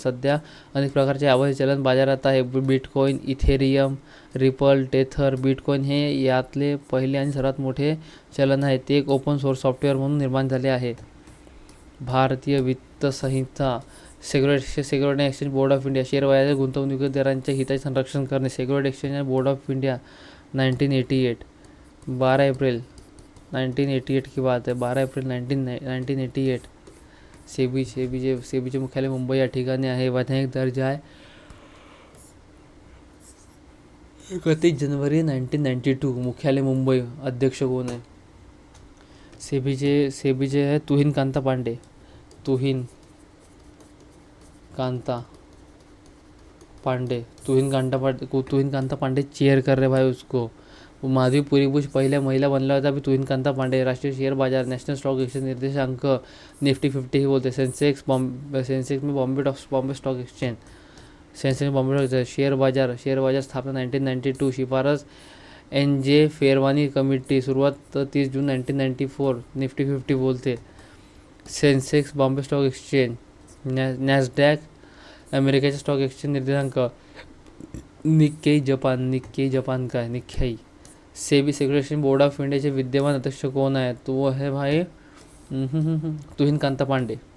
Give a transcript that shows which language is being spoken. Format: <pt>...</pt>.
<mr>सध्या अनेक प्रकारचे आभासी चलन बाजारात आहे. Bitcoin, Ethereum, ripple, tether. Bitcoin हे यातले पहिले आणि सर्वात मोठे चलन आहे. ते एक ओपन सोर्स सॉफ्टवेअर म्हणून निर्माण झाले आहे. भारतीय वित्त संहिता. Security exchange board of India. Share बाजारात गुंतवणूकदारांच्या हिताचे संरक्षण करणे. Security exchange board of India 1988.</mr> <hi>12 April 1988 की बात है. 12 एप्रिल 1988.</hi> <mr>सेबीचे मुख्यालय मुंबई या ठिकाणी आहे. वैधानिक दर्जा आहे 31 जनवरी 1992. मुख्यालय मुंबई. अध्यक्ष कोण आहे? सेबीचे आहे तुहिन कांता पांडे.</mr> <hi>तुहिन कांता पांडे चेयर कर रहे भाई उसको.</hi> <mr>माधवी पुरी पहिल्या महिला बनल्या होत्या. तुहिन कांता पांडे. राष्ट्रीय शेअर बाजार, नॅशनल स्टॉक एक्सचेंज निर्देशांक निफ्टी 50 ही बोलते.</mr> <hi>सेंसेक्स में Bombay stock exchange.</hi> <mr>Sensex Bombay share बाजार स्थापना 1992. शिफारस NJ फेरवानी कमिटी. सुरुवात 30 जून 1994. निफ्टी 50 बोलते. Sensex Bombay stock exchange. Nasdaq अमेरिकेचे स्टॉक एक्सचेंज निर्देशांक. निक्केई जपान काय Nikkei. SEBI security board of इंडियाचे विद्यमान अध्यक्ष कोण आहे?</mr> <hi>तो है भाई तुहिन कांता पांडे.</hi>